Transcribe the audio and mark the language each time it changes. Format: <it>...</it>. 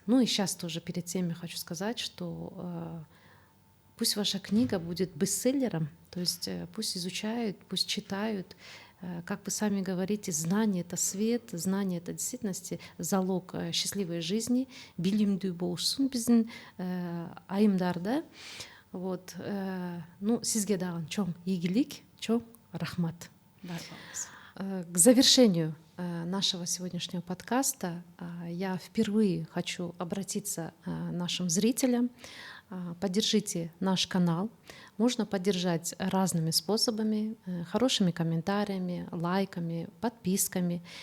<ru>Ну и сейчас тоже перед тем я хочу сказать, что пусть ваша книга будет бестселлером, то есть пусть изучают, пусть читают. Как вы сами говорите, знание — это свет, знание — это в действительности залог счастливой жизни.</ru> <ky>Билимдүү болушсун биздин айымдарда. Вот, ну, сизге дагы чоң ийгилик, чоң рахмат.</ky> <ru>К завершению нашего сегодняшнего подкаста я впервые хочу обратиться к нашим зрителям. Поддержите наш канал. Можно поддержать разными способами: хорошими комментариями, лайками, подписками.</ru>